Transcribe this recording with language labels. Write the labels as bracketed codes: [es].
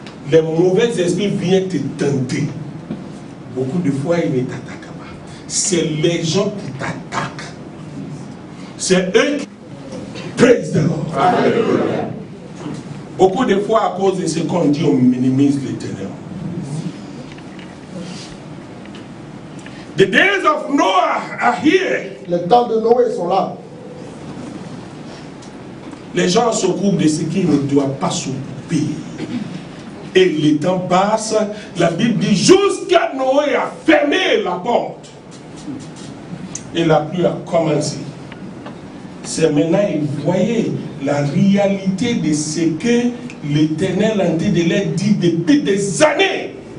[fr] Les mauvais esprits viennent te tenter. Beaucoup de fois, ils ne t'attaquent pas. C'est les gens qui t'attaquent. C'est eux qui... [en] Praise the Lord. [fr] Alléluia. Beaucoup de fois, à cause de ce qu'on dit, on minimise l'Éternel. [en] The days of Noah are here. [fr] Les temps de Noé sont là. Les gens s'occupent de ce qu'ils ne doivent pas s'occuper. Et le temps passe, la Bible dit, jusqu'à Noé a fermé la porte. Et la pluie a commencé. C'est maintenant, vous voyez la réalité de ce que l'Éternel a été de leur dire depuis des années.